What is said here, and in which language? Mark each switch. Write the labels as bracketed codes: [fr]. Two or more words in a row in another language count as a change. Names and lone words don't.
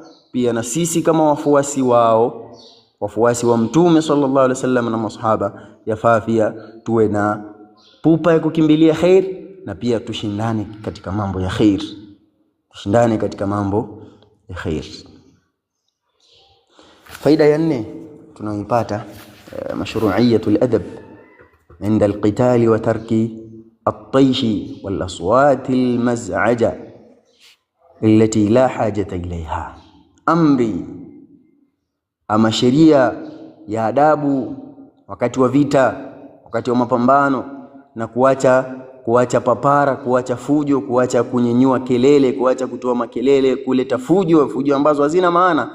[sw] Pia na sisi kama wafuasi wao, wafuasi wa mtume [ar] صلى الله عليه وسلم [sw] na masahaba, yafaa pia tuwe na pupa ya kukimbilia khair, na pia tushindane katika mambo ya khair, tushindane katika mambo ya khair. Faida ya 4 tunayoipata, [ar] مشروعية الأدب عند القتال وترك الطيش والأصوات المزعجة التي لا حاجة إليها. [sw] Amri ama sheria ya adabu wakati wa vita, wakati wa mapambano, na kuacha papara, kuacha fujo, kuacha kunyenyua kelele, kuacha kutoa makelele, kuleta fujo ambazo hazina maana.